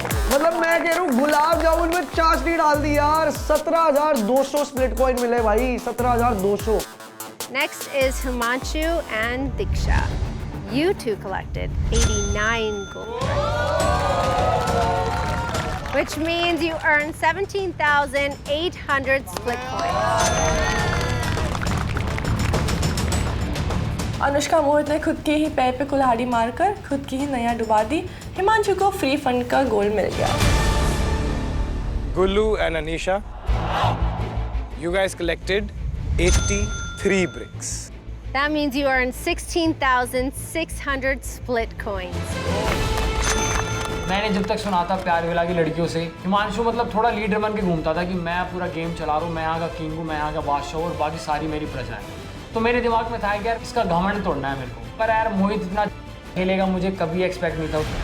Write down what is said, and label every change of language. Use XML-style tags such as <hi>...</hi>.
<hi>मतलब मैं कह रहा हूँ गुलाब जामुन में चाशनी डाल दी यार. 17,200 स्प्लिट कॉइन मिले भाई. 17,200.</hi> <en>Next is Himanshu and Diksha. You two collected 89 gold bricks. Which means you earned 17,800 split coins.</en> <hi>Anushka मोहित ने खुद के ही पैर पे कुल्हाड़ी मारकर खुद की ही नैया डुबा दी. हिमांशु को फ्री फंड का गोल्ड मिल गया.</hi> <en>Gulu and Anisha, you guys collected 83 bricks. That means you earned 16,600 split coins.</en> <hi>मैंने जब तक सुना था प्यार विला की लड़कियों से, हिमांशु मतलब थोड़ा लीडर बन के घूमता था कि मैं पूरा गेम चला रहा हूँ, मैं यहाँ का किंग हूँ, मैं यहाँ का बादशाह और बाकी सारी मेरी प्रजा है. तो मेरे दिमाग में था कि यार इसका घमंड तोड़ना है मेरे को. पर यार मोहित इतना खेलेगा मुझे कभी एक्सपेक्ट नहीं था.</hi>